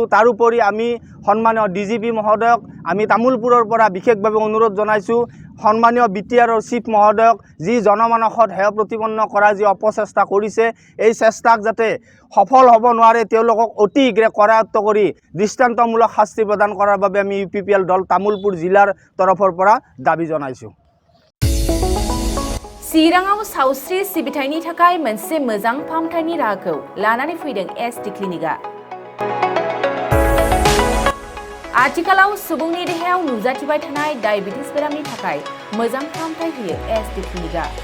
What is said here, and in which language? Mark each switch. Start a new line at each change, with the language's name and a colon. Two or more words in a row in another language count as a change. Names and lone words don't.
Assamese: তাৰোপৰি আমি সন্মানীয় DGP মহোদয়ক আমি তামুলপুৰৰ পৰা বিশেষভাৱে অনুৰোধ জনাইছোঁ, সন্মানীয় বিটিআৰৰ চিফ মহোদয়ক যি জনমানসত সেৱা প্ৰতিপন্ন কৰাৰ যি অপচেষ্টা কৰিছে এই চেষ্টাক যাতে সফল হ'ব নোৱাৰে তেওঁলোকক অতি শীঘ্ৰে কৰায়ত্ব কৰি দৃষ্টান্তমূলক শাস্তি প্ৰদান কৰাৰ বাবে আমি UPPL দল তামুলপুৰ জিলাৰ তৰফৰ পৰা দাবী জনাইছোঁ।
Bodo: चिराङाव सावस्रि सिबिथायनि थाखाय मोनसे मोजां फाहामथायनि राहाखौ लानानै फैदों SD क्लिनिकआ। आथिखालाव सुबुंनि देहायाव नुजाथिबाय थानाय डायबिटिस बेरामनि थाखाय मोजां फाहामथाय होयो SD क्लिनिकआ।